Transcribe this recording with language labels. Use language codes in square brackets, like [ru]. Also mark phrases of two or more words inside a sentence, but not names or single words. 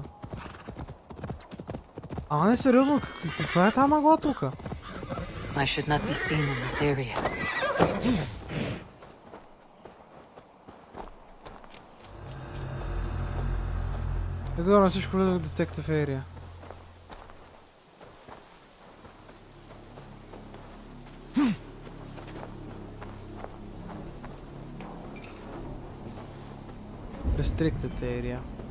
[bg] Ама не, сериозно, каква е тази мъгла тука? [en] I should not be seen in this area. [bg] Едва на всичко влизах в [en] Detective Area. Restricted area.